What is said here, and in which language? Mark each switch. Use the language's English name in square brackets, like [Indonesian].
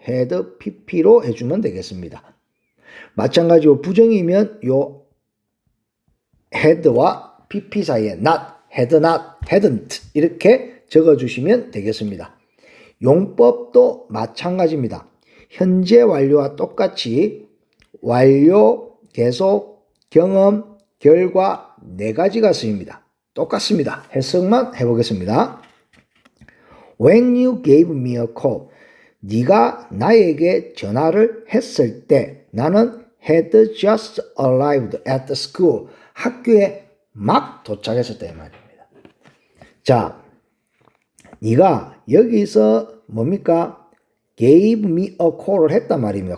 [Korean] had pp로 해주면 되겠습니다. 마찬가지로 부정이면 요 had와 pp 사이에 not, had not, hadn't 이렇게 적어주시면 되겠습니다. 용법도 마찬가지입니다. 현재 완료와 똑같이 완료, 계속, 경험, 결과 네 가지가 쓰입니다. 똑같습니다. 해석만 해보겠습니다. [English] When you gave me a call, [Korean] 네가 나에게 전화를 했을 때 나는 [English] had just arrived at the school. [Korean] 학교에 막 도착했었다 이 말입니다. 자, 네가 여기서 뭡니까? [English] gave me a call을 [Korean] 했단 말입니다.